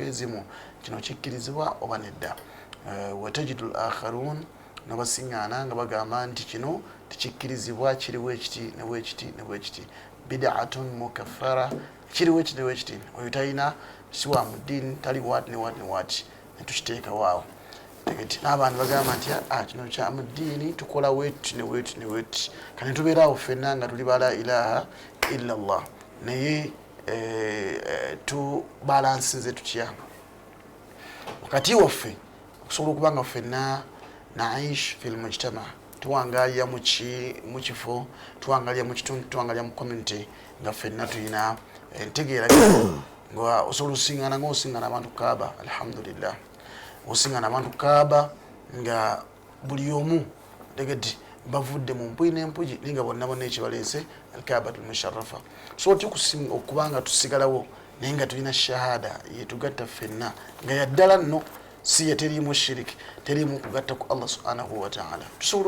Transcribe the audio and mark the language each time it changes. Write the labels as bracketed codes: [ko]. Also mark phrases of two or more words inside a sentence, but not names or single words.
[lg] ezimu kino kikkirizibwa oba nedda [ar] وتجد الآخرون [lg] n'abasiŋŋaana nga bagamba nti kino tikikkirizibwa kiriwo ekiti newekiti newekiti [ar] بدعة مكفرة [lg] kiriwo ekiti newekiti oyo talina siwa mu ddiini tali waati ne waati ne waati netukiteeka waawo tegeti n'abantu bagamba nti kino kya mu ddiini tukola weeti ne weeti ne weeti kani tubeeraawo ffenna nga tuli ba [ar] لا إله إلا الله [lg] naye tubalansinze tutya wakati waffe okusobola okuba nga ffenna [ar] نعيش في المجتمع [lg] tuwangalira mu kifo tuwangalira mu kitundu tuwangalira mu community nga ffenna tulina entegeera nga osobola osiŋŋana ng'osiŋŋana abantu kaaba alhamdulillah osiŋŋana abantu kaaba nga buli omu tegeti bavudde mu mpuyi n'empuyi naye nga bonna bonna ekibaleese [ar] الكعبة المشرفة [lg] so otya okubanga tusigalawo naye nga tulina shahada yetugatta ffenna nga yaddala nno si teriimu shiriki teriimu kugatta ku [ar] الله سبحانه وتعالى [lg] tusobola